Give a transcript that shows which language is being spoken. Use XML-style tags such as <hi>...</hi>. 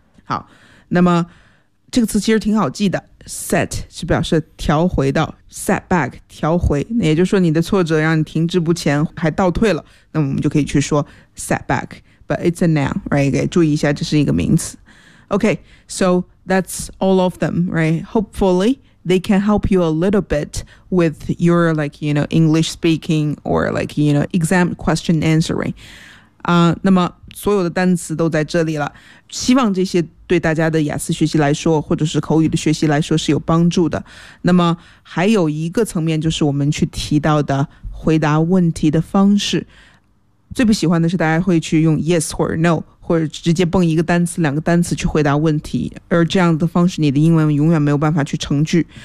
<zh>好，那么这个词其实挺好记的， set 是表示调回到， setback 调回，那也就是说你的挫折让你停滞不前还倒退了，那我们就可以去说 setback,</zh> <en>but it's a noun, right?</en> <zh>注意一下这是一个名词。</zh> <en>OK, so that's all of them, right? Hopefully they can help you a little bit with your like, you know, English speaking or like, you know, exam question answering.</en> <zh>那么所有的单词都在这里了，希望这些对大家的雅思学习来说或者是口语的学习来说是有帮助的。那么还有一个层面就是我们去提到的回答问题的方式，最不喜欢的是大家会去用 yes 或者 no, 或者直接蹦一个单词两个单词去回答问题，而这样的方式你的英文永远没有办法去成句。</zh>